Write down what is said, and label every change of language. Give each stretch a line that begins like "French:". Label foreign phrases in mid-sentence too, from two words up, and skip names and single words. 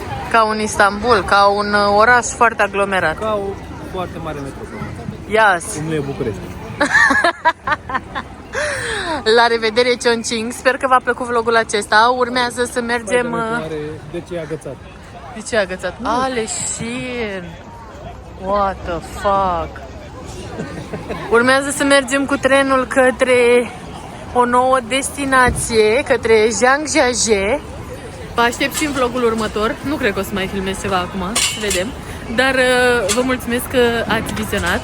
Romanian: Ca un Istanbul, ca un oraș foarte aglomerat. Ca o foarte mare metropolă. Yes. Cum nu e București. La revedere, Chongqing. Sper că v-a plăcut vlogul acesta. Urmează să mergem... De ce e agățat? De ce e agățat? Aleșin!
English: What the fuck?
Romanian: Urmează să mergem cu trenul către o nouă destinație, către Zhangjiajie. Vă aștept și în vlogul următor. Nu cred că o să mai filmez ceva acum, să vedem. Dar vă mulțumesc că ați vizionat.